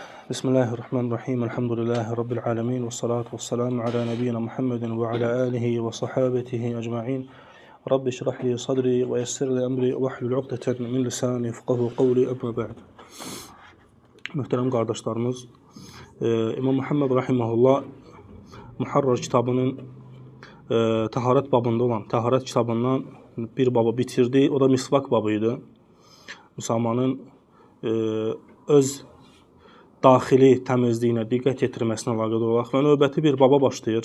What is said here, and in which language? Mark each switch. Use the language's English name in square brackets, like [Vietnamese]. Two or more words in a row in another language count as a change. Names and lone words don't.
[Arabic] بسم الله الرحمن الرحيم الحمد لله رب العالمين والصلاة والسلام على نبينا محمد وعلى آله وصحابته أجمعين. رب اشرح لي صدري ويسر لي أمري واحلل عقدة من لساني يفقهوا قولي أما بعد. [Azerbaijani] Möhtərəm qardaşlarımız, İmam Muhammed rahimehullah Muharrar kitabının taharet babında olan taharet kitabından bir baba bitirdi. [Turkish] O da misvak babıydı. [Azerbaijani] Müsəlmanın öz daxili təmizliyinə diqqət yetirməsinə əlaqədar olaraq və növbəti bir baba başlayır.